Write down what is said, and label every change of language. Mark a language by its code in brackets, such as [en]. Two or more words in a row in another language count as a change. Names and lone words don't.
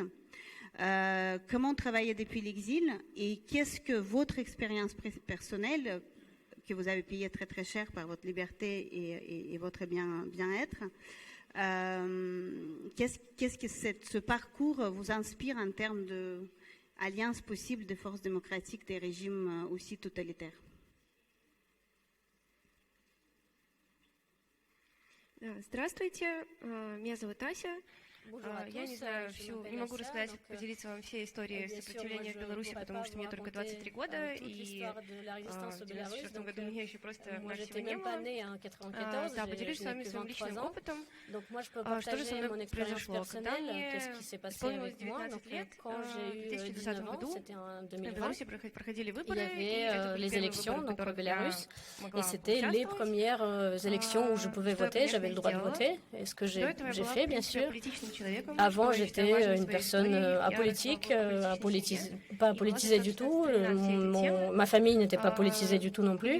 [fr] Comment travailler depuis l'exil et qu'est-ce que votre expérience personnelle, que vous avez payé très très cher par votre liberté et votre bien-être, qu'est-ce que ce parcours vous inspire en termes d'alliance possible de forces démocratiques des régimes aussi totalitaires? [ru] Здравствуйте, меня зовут Ася. Я не знаю не могу рассказать, поделиться вам всей историей сопротивления в Беларуси, потому что мне только 23 года, и в 1994 году меня еще просто навсего не было. Да, поделюсь с вами своим личным опытом. Что же со мной произошло? Когда мне исполнилось 19 лет, в 2010 году в Беларуси проходили выборы, [fr] и les élections donc en Bélarus, et c'était les premières élections où je pouvais voter, j'avais le droit de voter, et ce que j'ai fait bien sûr. Avant, j'étais une personne apolitique, pas politisée du tout. Ma famille n'était pas politisée du tout non plus.